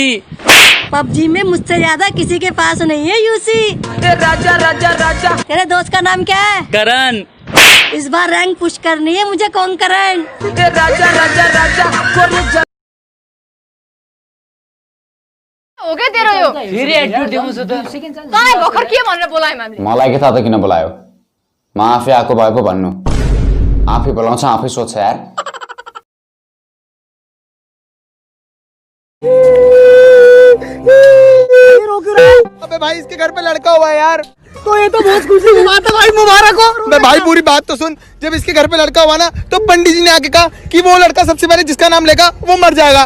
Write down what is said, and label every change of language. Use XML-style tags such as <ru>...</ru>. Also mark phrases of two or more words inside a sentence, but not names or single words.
<hi>पबजी में मुझसे ज्यादा किसी के पास नहीं है यूसी। राजा राजा राजा। तेरे दोस्त का नाम क्या है? करण। इस बार रैंक पुश करनी है मुझे, कौन करण? राजा राजा राजा।</hi> <ne>हो गए तेरो यो फेरि एटिट्युड देखाउँछ त। काय भर्खर के भनेर बोलायो मैले? मलाई के थाहा त किन बोलायो? म आफै आएको भए पो भन्नु। आफै बोलाउँछ, आफै सोध्छ यार।</ne> <hi>अबे भाई इसके घर पे लड़का हुआ है यार। तो ये तो बहुत खुशी की बात है भाई, मुबारक हो। मैं भाई पूरी बात तो सुन। जब इसके घर पे लड़का हुआ ना, तो पंडित जी ने आके कहा कि वो लड़का सबसे पहले जिसका नाम लेगा वो मर जाएगा।</hi>